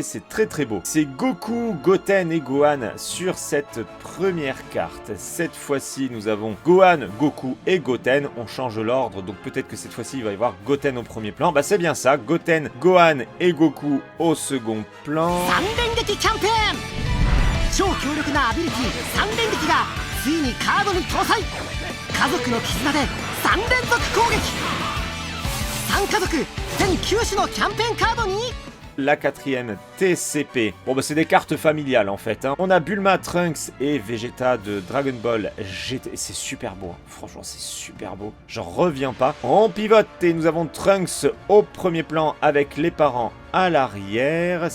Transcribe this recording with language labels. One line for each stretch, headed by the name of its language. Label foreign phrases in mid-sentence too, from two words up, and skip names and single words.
French: C'est très très beau. C'est Goku, Goten et Gohan sur cette première carte. Cette fois-ci, nous avons Gohan, Goku et Goten. On change l'ordre, donc peut-être que cette fois-ci, il va y avoir Goten au premier plan. Bah, c'est bien ça. Goten, Gohan et Goku au second plan.
Japanese: 家族の絆で3連続攻撃。3家族全9種のキャンペーンカードに
French: La quatrième TCP. Bon bah c'est des cartes familiales en fait. Hein. On a Bulma, Trunks et Vegeta de Dragon Ball GT. C'est super beau. Hein. Franchement c'est super beau. J'en reviens pas. On pivote et nous avons Trunks au premier plan avec les parents à l'arrière.